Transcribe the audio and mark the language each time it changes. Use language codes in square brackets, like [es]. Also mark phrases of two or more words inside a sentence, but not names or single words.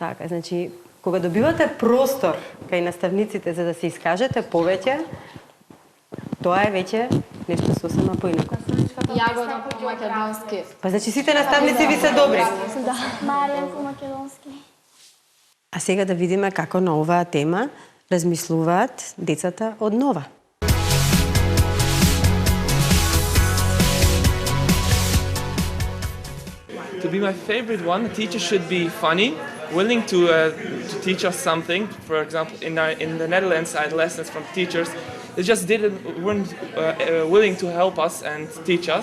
[mk] Така, значи, кога добивате простор кај наставниците за да се искажете повеќе, тоа е веќе нешто сосема поинако. Јагода по македонски. Па значи сите наставници ви се добри. Маријан по македонски. А сега да видиме како на оваа тема размислуваат децата од Нова. [en] To be my favorite one, a teacher should be funny, willing to teach us something. For example, in the Netherlands, I had lessons from teachers. They just weren't willing to help us and teach us.